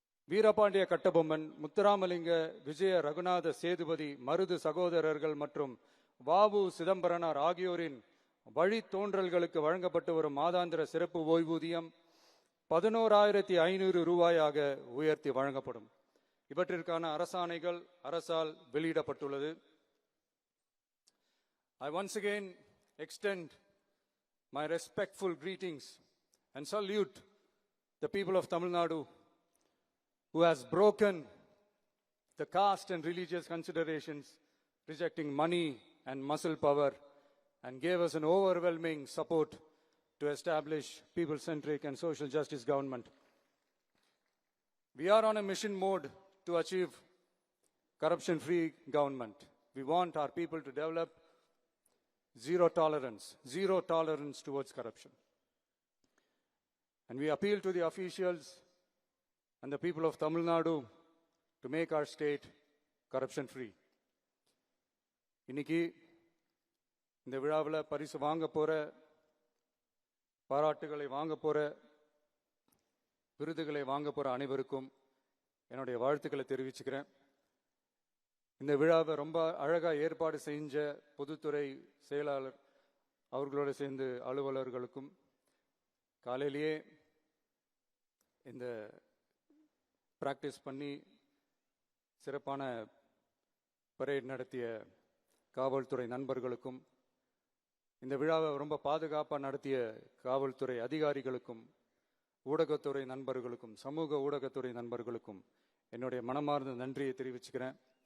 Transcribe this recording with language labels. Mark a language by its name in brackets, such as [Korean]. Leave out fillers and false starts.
[Tamil] வீரபாண்டிய கட்டபொம்மன், முத்துராமலிங்க, விஜய ரகுநாத சேதுபதி, மருது சகோதரர்கள் மற்றும் வாவு சிதம்பரனார் ஆகியோரின் வழித்தோன்றல்களுக்கு வழங்கப்பட்டு வரும் மாதாந்திர சிறப்பு ஓய்வூதியம் 11500 ரூபாயாக உயர்த்தி வழங்கப்படும். இவற்றிற்கான அரசாணைகள் அரசால் வெளியிடப்பட்டுள்ளது. [English] I once again extend my respectful greetings and salute the people of Tamil Nadu who has broken the caste and religious considerations, rejecting money and muscle power, and gave us an overwhelming support to establish people-centric and social justice government. We are on a mission mode to achieve corruption-free government. We want our people to develop zero tolerance towards corruption. And we appeal to the officials and the people of Tamil Nadu to make our state corruption-free. [Tamil] இன்னைக்கு இந்த விழாவில் பரிசு வாங்க போற, பாராட்டுகளை வாங்க போற, விருதுகளை வாங்க போற அனைவருக்கும் என்னுடைய வாழ்த்துக்களை தெரிவிச்சுக்கிறேன். இந்த விழாவை ரொம்ப அழகா ஏற்பாடு செஞ்ச பொதுத்துறை செயலாளர் அவர்களோட சேர்ந்து அலுவலர்களுக்கும், காலையிலேயே இந்த பிராக்டிஸ் பண்ணி சிறப்பான பரேட் நடத்திய காவல்துறை நண்பர்களுக்கும், இந்த விழாவை ரொம்ப பாதுகாப்பாக நடத்திய காவல்துறை அதிகாரிகளுக்கும், ஊடகத்துறை நண்பர்களுக்கும், சமூக ஊடகத்துறை நண்பர்களுக்கும் என்னுடைய மனமார்ந்த நன்றியை தெரிவிச்சுக்கிறேன்.